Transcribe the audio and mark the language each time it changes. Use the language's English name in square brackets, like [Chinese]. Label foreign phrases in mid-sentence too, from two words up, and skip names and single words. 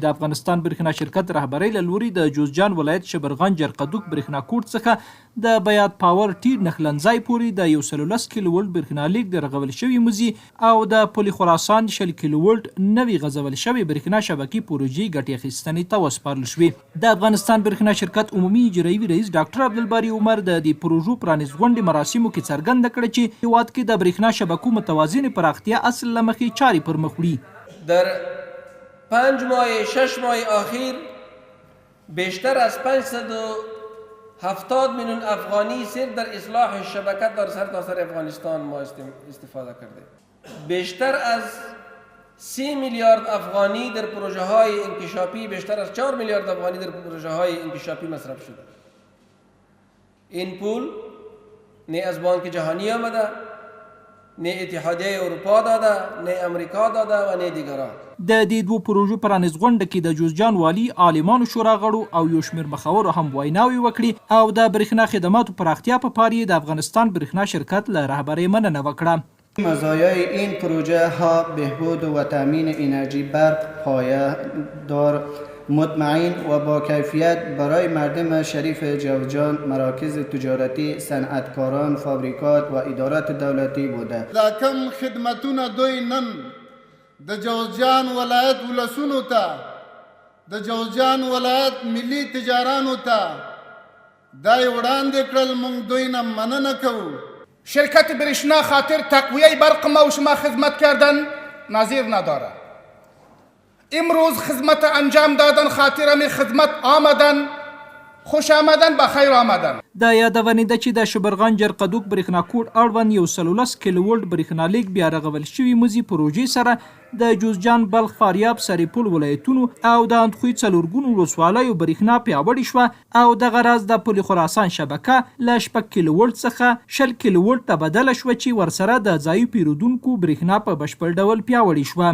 [Pashto] د افغانستان برېښنا شرکت رهبرۍ له لوري د جوزجان ولایت شبرغان جرقدوق برېښنا کوټ څخه د بیات پاور ټي نخلنځای پورې د 113 کیلو ولټ برېښنا لیک د رغول شوي موزي او د پل خراسان 100 کیلو ولټ نوي غځول شوي برېښنا شبکې پروژې ګټې اخیستنې ته وسپارل شوې. د افغانستان برېښنا شرکت عمومي اجرایي رئیس ډاکټر عبدالباري عمر د دې پروژو پرانیست غونډې مراسمو کې څرګنده کړه چې هیواد کې د برېښنا شبکو متوازن پراختیا اصل له مخې چارې پر مخ وړي. [Persian] در 5 ماه 6 ماه اخیر بیشتر از 570 میلیون افغانی صرف در اصلاح شبکه در سرتاسر افغانستان ما استفاده کرده. بیشتر از 3 میلیارد افغانی در پروژه های انکشافی، بیشتر از 4 میلیارد افغانی در پروژه های انکشافی مصرف شده. این پول نه از بانک جهانی آمده، نه اتحادیه اروپا داده، نه امریکا داده و نه دیگران. [Pashto] د دې دوه پروژو پرانیست غونډه کې د جوزجان والي، عالمانو شورا غړو او یو شمېر مخورو هم ویناوې وکړي او د برېښنا خدماتو پراختیا په پار یې د افغانستان برېښنا شرکت له رهبرۍ مننه وکړه. [Persian] مزایای این پروژه ها بهبود و تامین انرژی برق پایدار، مطمئن و با کیفیت برای مردم شریف جوزجان، مراکز تجارتی، صنعتکاران، فابریکات و ادارات دولتی بوده. [Pashto] دا کم خدمتونه دوی نن د جوزجان ولایت ولسونو ته، د جوزجان ولایت ملي تجارانو ته دای وړاندې کړل، موږ دوی نه مننه کوو. [Persian] شرکت برشنا خاطر تقویه برق ما و شما خدمت کردن نظیر نداره. امروز خدمت انجام دادن خاطر همین خدمت آمدن، خوش آمدن، بخیر آمدن. [Pashto] د یادونې ده چې د شبرغان جرقدوق برېښنا کوټ اړوند 113 کیلو ولټ برېښنا لیک بیا رغول شوي موزي پروژې سره د جوزجان، بلخ، فاریاب، سرپل ولایتونو او د اندخوی څلورګونو ولسوالیو برېښنا پیاوړې شوه او دغه راز د پل خراسان شبکه له 6 کیلو ولټ څخه 100 کیلو ولټ ته بدله شوه چې ورسره د ځایي پیرودونکو برېښنا په بشپړ ډول پیاوړې شوه.